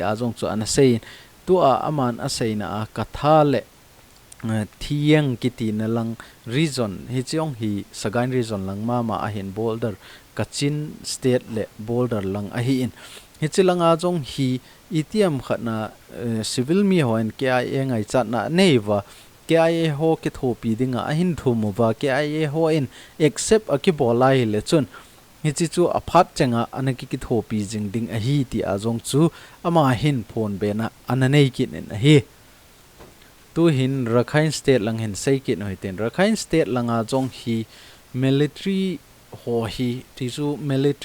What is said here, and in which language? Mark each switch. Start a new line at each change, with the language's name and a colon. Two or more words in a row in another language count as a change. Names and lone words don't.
Thado Chin: a jong chu an sein tu a aman a sei na a katha le thiang kiti na lang region hi chiong hi sagan region lang ma a hin boulder kachin state le boulder lang a hi in hi chilanga jong hi itiam khana civil mi hoin KIA ngai chat na neiwa KIA ho ki tho pi dinga a hin thu mu wa KIA ho in except a ki bolai le chun hi chi chu aphat chenga anaki ki tho pi jing ding a hi ti a jong chu ama hin phone be na ananei kin en a hi tu hin Rakhine state lang hin sei kin hoiten Rakhine state langa jong hi military ho hi ti chu military